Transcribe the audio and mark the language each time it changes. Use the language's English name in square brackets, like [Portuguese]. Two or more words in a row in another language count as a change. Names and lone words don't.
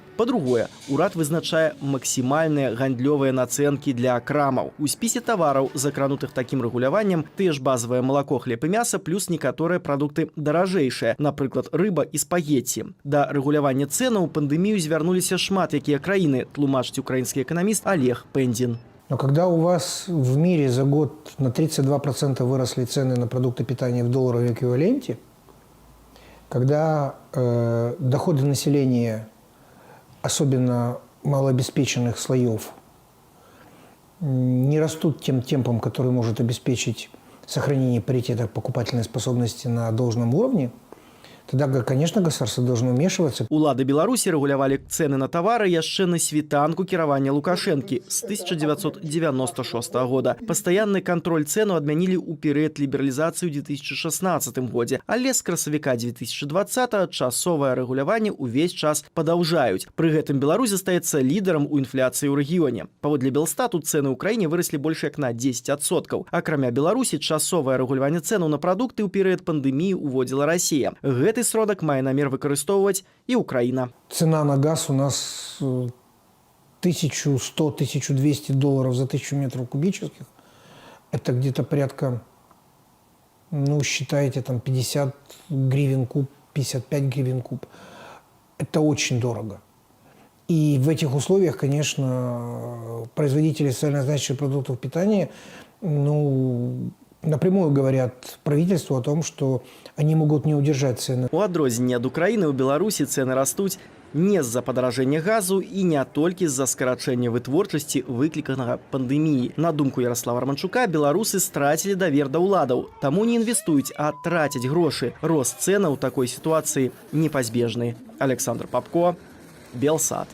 [Belarusian] Па-другое, урад вызначае максімальныя гандлёвыя нацэнкі для крамаў. У спісе тавараў, закранутых такім рэгуляваннем, тыя ж базавае малако, хлеб і мяса, плюс некаторыя прадукты даражэйшыя, напрыклад, рыба і спагетці. Да рэгулявання цэнаў у пандэмію звярнуліся шмат якія краіны, тлумачыць [Russian] украинский экономист [Belarusian] Олег Пендин. [Russian] Но когда у вас в мире за год на 32% выросли цены на продукты питания в долларовом эквиваленте, когда доходы населения, особенно малообеспеченных слоев, не растут тем темпом, который может обеспечить сохранение паритета покупательной способности на должном уровне, тогда, конечно, государство должно вмешиваться. [Belarusian] Улады Беларусі рэгулявалі цэны на тавары яшчэ на світанку кіравання Лукашэнкі з 1996 года. Пастаянны кантроль цэну адмянілі ў перыяд лібералізацыі ў 2016 годзе, але з красавіка 2020 часовае рэгуляванне ўвесь час падаўжаюць. Пры гэтым Беларусь застаецца лідарам у інфляцыі ў рэгіёне. Паводле Белстату цэны ў краіне выраслі больш як на 10%. Акрамя Беларусі часовае рэгуляванне цэнаў на прадукты ў перыяд пандэміі ўводзіла Расія. Гэты сродак мае намер выкарыстоўваць і Украіна. [Russian] Цена на газ у нас 1100-1200 долларов за 1000 метров кубических. Это где-то порядка, считайте, там 50 гривен куб, 55 гривен куб. Это очень дорого. И в этих условиях, конечно, производители социально значимых продуктов питания, напрямую говорят правительству о том, что они могут не удержать цены. [Belarusian] У адрозненне ад Украіны ў Беларусі цэны растуць не з-за падаражэння газу і не толькі з-за скарачэння вытворчасці, выкліканага пандэміі. На думку Ярослава Романчука, беларусы страцілі давер да ўладаў, таму не інвестуюць, а трацяць грошы. Рост цэнаў у такой сітуацыі непазбежны. Александр Попко, Белсат.